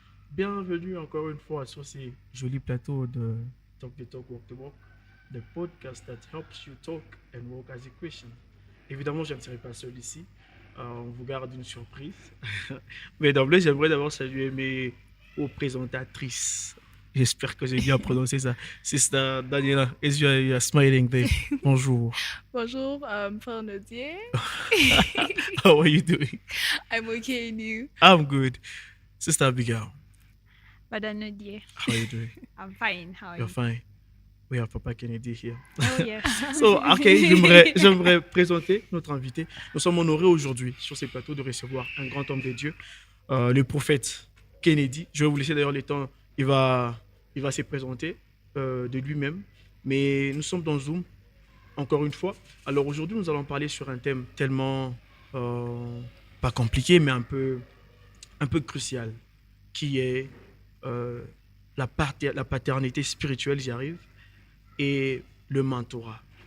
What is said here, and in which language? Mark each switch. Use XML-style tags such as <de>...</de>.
<fr>Bienvenue encore une fois sur ces jolis plateaux de</fr> <en>Talk the Talk, Walk the Walk, the podcast that helps you talk and walk as a Christian.</en> <fr>Évidemment, je ne serai pas seul ici. On vous garde une surprise. Mais d'emblée, j'aimerais d'abord saluer mes présentatrices. J'espère que j'ai bien prononcé ça.</fr> <en>Sister Daniela, you're smiling there.</en> <fr>Bonjour. Bonjour, Frère Nodier.</fr> <en>How are you doing? I'm okay, and you? I'm good. Sister Abigail,</en> <fr>Madame Nodier.</fr> <en>how are you doing? I'm fine. How are You're you? fine. We have Papa Kennedy here. Oh, yes.</en> <fr>So, ok, j'aimerais présenter notre invité. Nous sommes honorés aujourd'hui sur ces plateaux de recevoir un grand homme de Dieu, le prophète Kennedy. Je vais vous laisser d'ailleurs le temps. Il va se présenter de lui-même. Mais nous sommes dans Zoom, encore une fois. Alors aujourd'hui, nous allons parler sur un thème tellement, pas compliqué, mais un peu crucial, qui est la paternité spirituelle, j'y arrive, et le mentorat.</fr>